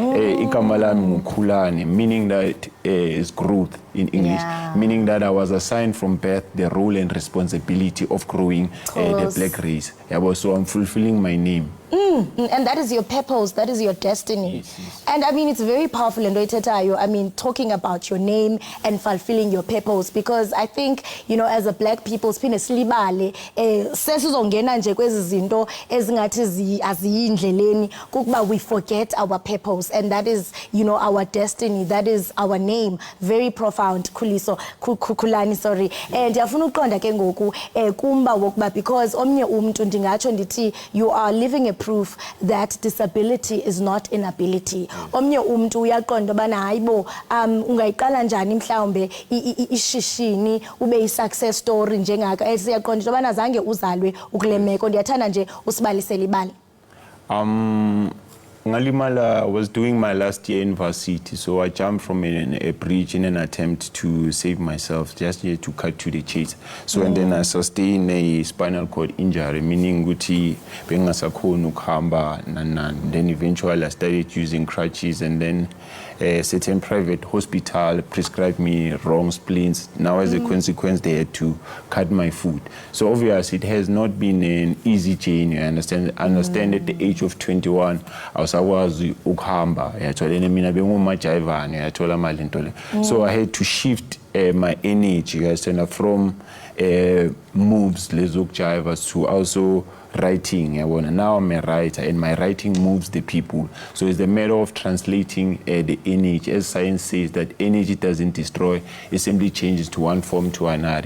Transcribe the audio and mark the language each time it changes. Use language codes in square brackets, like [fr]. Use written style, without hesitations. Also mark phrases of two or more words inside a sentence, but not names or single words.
[en] Meaning that is growth in English, meaning that I was assigned from birth the role and responsibility of growing the black race. So I'm fulfilling my name. And that is your purpose, that is your destiny. Yes. And I mean, it's very powerful, and I mean, talking about your name and fulfilling your purpose, because I think, you know, as a black people, [xh] sesizongena nje kwezi zinto ezingathi aziyindleleni kukuba [en] we forget our purpose, and that is, you know, our destiny, that is our name. Very profound, Khulani, sorry. [xh] And ndiyafuna uqonda ke ngoku kumba wokuba, because omnye umuntu ndingatsho ndithi [en] you are living a proof that disability is not inability. [xh] Omnye umuntu uyaqonda bana hayibo ungayiqala njani mhlawumbe ishishini ube [en] success story [xh] njengaka esiyaqonda bana zange uzalwe ukulemeko. Ndiyathanda nje usibalisele ibali. [en] Ngalimala was doing my last year in varsity, so I jumped from a bridge in an attempt to save myself, just here to cut to the chase. So and then I sustained a spinal cord injury, meaning [xh] guti bengasakhona ukuhamba [en] and then eventually I started using crutches, and then a certain private hospital prescribed me wrong splints. Now as a consequence they had to cut my foot. So obviously it has not been an easy journey. I understand at the age of 21 I was [xh] ukuhamba yathola mina bengumajayivana yathola mali ntole. [en] So I had to shift my energy from moves lezokujaiva to also writing. Now I'm a writer, and my writing moves the people. So it's a matter of translating the energy. As science says, that energy doesn't destroy, it simply changes to one form to another.